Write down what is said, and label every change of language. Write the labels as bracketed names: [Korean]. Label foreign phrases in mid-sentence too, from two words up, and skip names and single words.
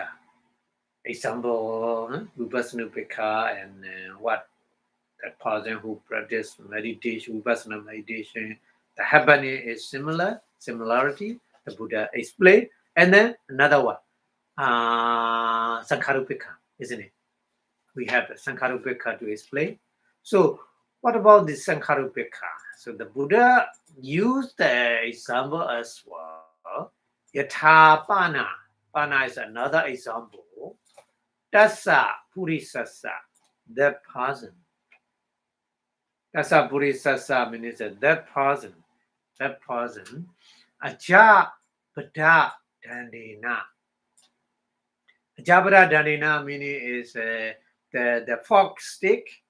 [English] Example, Vipassanā and what that person who practice meditation, Vipassana meditation, the happening is similarity, the Buddha explained. And then another one, Sankharupika, isn't it? We have Sankharupika to explain. So what about the Sankharupika? So the Buddha used the example as well. [Pali] Yatha Pana. [English] Pana is another example. [Pali] Tassa Purisassa, [English] that person. [Pali] Tassa Purisassa [English] means that person. [Pali] Aja Pada Dandina. Ajapada Dandina [English] meaning is the fork stick.